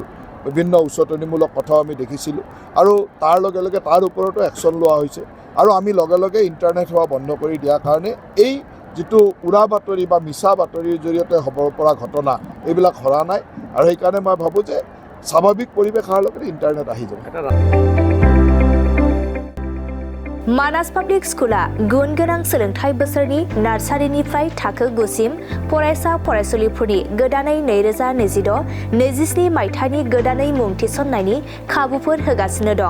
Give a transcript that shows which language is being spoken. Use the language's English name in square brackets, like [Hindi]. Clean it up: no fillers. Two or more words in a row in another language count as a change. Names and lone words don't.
[Assamese] বিভিন্ন উচতনিমূলক কথাও আমি দেখিছিলোঁ আৰু তাৰ লগে লগে তাৰ ওপৰতো একশ্যন লোৱা হৈছে আৰু আমি লগে লগে ইণ্টাৰনেট সেৱা বন্ধ কৰি দিয়াৰ কাৰণে এই যিটো উৰা বাতৰি বা মিছা বাতৰিৰ জৰিয়তে হ'ব পৰা ঘটনা এইবিলাক হৰা নাই আৰু সেইকাৰণে মই ভাবোঁ যে স্বাভাৱিক পৰিৱেশ অহাৰ লগতে ইণ্টাৰনেট আহি যাব। [Bodo] मानास पाब्लिक स्कुला गुन गोनां सोलोंथाइ बोसोरनि नार्सारिनिफ्राय थाखो 9 सिम फरायसा फरायसुलिफोरनि गोदानै 2026-27 मायथाइनि गोदानै मुं थिसननायनि खाबुफोर होगासिनो दं।